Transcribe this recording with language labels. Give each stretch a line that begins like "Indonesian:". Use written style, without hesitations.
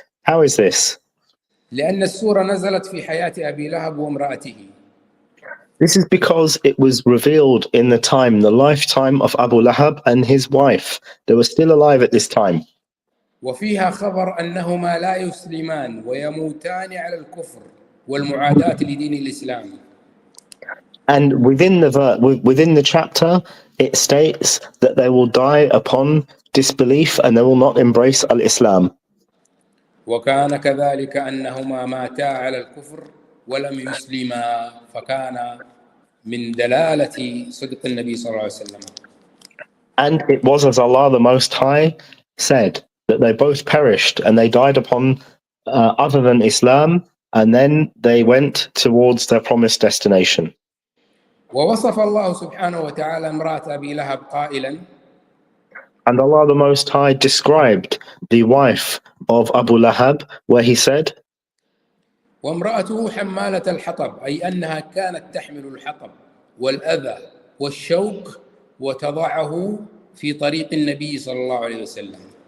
English: How is this?
Arabic: لأن السورة نزلت في حياة أبي لهب وامرأته.
English: This is because it was revealed in the lifetime of Abu Lahab and his wife. They were still alive at this time.
Arabic: وفيها خبر أنهما لا يسلمان ويموتان على الكفر والمعاداة لدين الإسلام.
English: And within the chapter, it states that they will die upon disbelief and they will not embrace al-Islam.
Arabic: وكان كذلك أنهما ماتا على الكفر ولم يسلما فكان من دلالة صدق النبي صلى الله عليه وسلم.
English: And it was as Allah the Most High said that they both perished and they died upon other than Islam, and then they went towards their promised destination.
Arabic: ووصف الله سبحانه وتعالى امرأة أبي لهب قائلا.
English: And Allah the Most High described the wife of Abu Lahab, where he said,
Arabic: وامرأته حمالة الحطب أي أنها كانت تحمل الحطب والأذى والشوك وتضعه في طريق النبي صلى الله عليه وسلم.